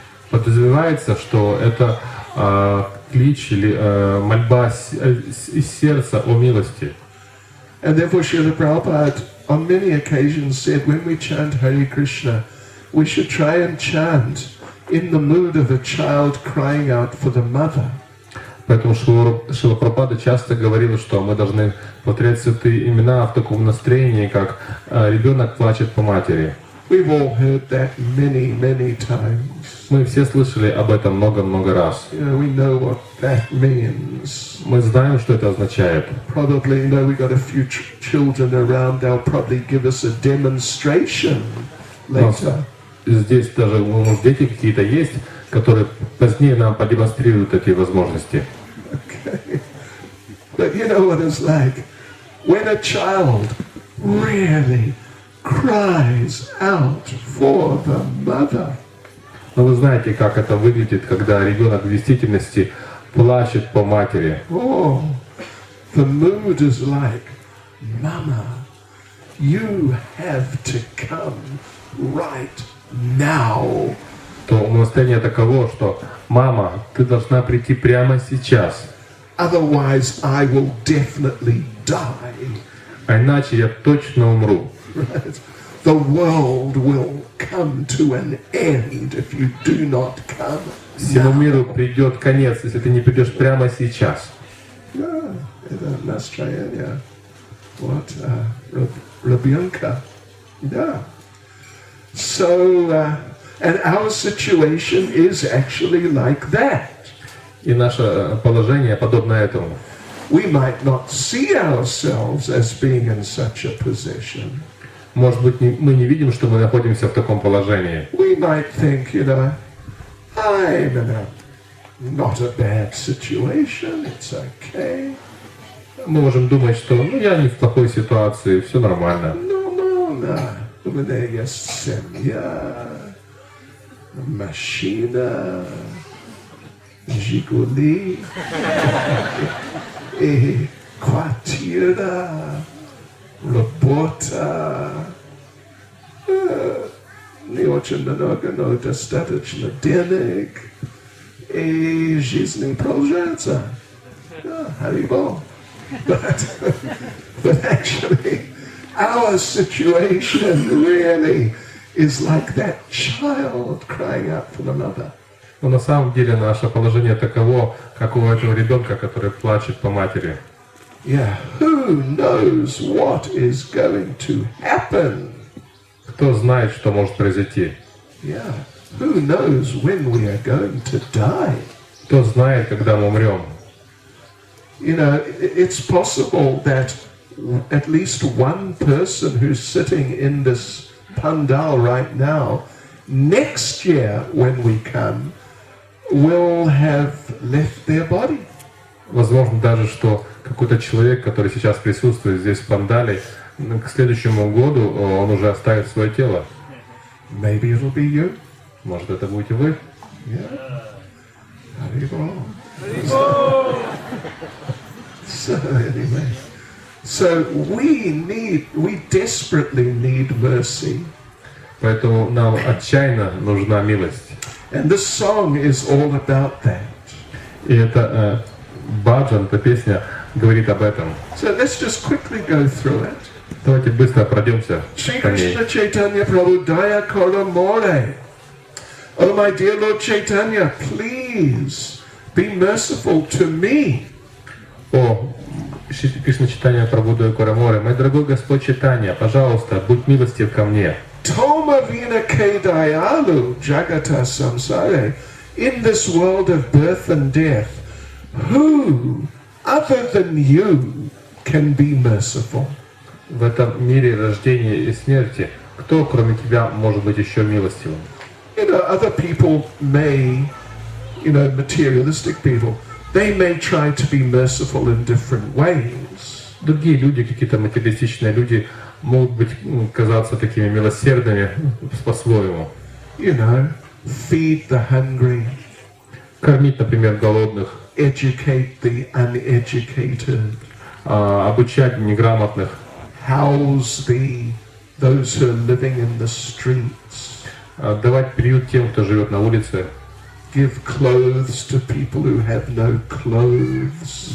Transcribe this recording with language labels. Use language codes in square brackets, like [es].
[ru] Подразумевается, что это клич или мольба из сердца о милости. [en] And therefore Srila Prabhupada on many occasions said when we chant Hare Krishna, we should try and chant in the mood of a child crying out for the mother. [ru] Поэтому Шрила Прабхупада часто говорил, что мы должны повторять святые имена в таком настроении, как ребенок плачет по матери. [en] We've all heard that many, many times. [ru] Мы все слышали об этом много-много раз. [en] We know what that means. [ru] Мы знаем, что это означает. [en] Probably, we got a few children around. They'll probably give us a demonstration later. [ru] Здесь даже, может, дети какие-то есть, которые позднее нам продемонстрируют эти возможности. [en] Okay. But you know what it's like when a child really cries out for the mother. [ru] Но вы знаете, как это выглядит, когда ребенок в действительности плачет по матери. [en] Oh, the mood is like, Mama, you have to come right now. [ru] То настроение таково, что «Мама, ты должна прийти прямо сейчас». [en] Otherwise, I will definitely die. [ru] А иначе я точно умру. [en] Right? The world will come to an end if you do not come [ru] Всему [en] now. [ru] миру придет конец, если ты не придешь прямо сейчас. Yeah, это настроение. [en] What? [ru] Ребенка. [en] Yeah. So, and our situation is actually like that. [ru] И наше положение подобно этому. [en] We might not see ourselves as being in such a position. [ru] Может быть, мы не видим, что мы находимся в таком положении. [en] We might think, I'm in a not a bad situation, it's okay. [ru] Мы можем думать, что я не в плохой ситуации, все нормально. [en] No. [ru] У меня есть семья, машина, Жигули, и квартира, работа. вот не очень много, но достаточно денег, и жизнь продолжается. Харибол. [en] But actually, our situation really is like that child crying out for the mother. [ru] Но на самом деле наше положение таково, как у этого ребенка, который плачет по матери. [en] Yeah, who knows what is going to happen? [ru] Кто знает, что может произойти? [en] Yeah, who knows when we are going to die? [ru] Кто знает, когда мы умрем? [en] You know, it's possible that at least one person who's sitting in this pandal right now, next year when we come, will have left their body. [ru] Возможно даже, что какой-то человек, который сейчас присутствует здесь в пандале, к следующему году он уже оставит свое тело. [en] Maybe it'll be you. [ru] Может, это будете вы? [en] Yeah. So anyway, so we desperately need mercy. [ru] Поэтому нам отчаянно нужна милость. [en] And this song is all about that. [ru] И это Bhajан, эта песня, говорит об этом. [en] So let's just quickly go through it. [ru] Давайте быстро пройдемся [bn] Шри [ru] по ней. [bn] Кришна Чайтанья Прабху, дойа, коро, море. [en] Oh my dear Lord Chaitanya, please be merciful to me. [ru] О, [bn] Шри Кришна Чайтанья Прабху, дойа, коро, море. [ru] Мой дорогой Господь Чайтанья, пожалуйста, будь милостив ко мне. [bn] Toma vina ke dayalu jagata samsare. [en] In this world of birth and death, who other than you can be merciful? [ru] В этом мире рождения и смерти, кто, кроме тебя, может быть еще милостивым? [en] You know, other people may, materialistic people, they may try to be merciful in different ways. [ru] Другие люди, какие-то материалистичные люди, могут быть, казаться такими милосердными по-своему. [en] You know, feed the hungry, [ru] Кормить, например, голодных, [en] educate the uneducated, [ru] обучать неграмотных, [en] house those who are living in the streets, [ru] давать приют тем, кто живет на улице, [en] give clothes to people who have no clothes.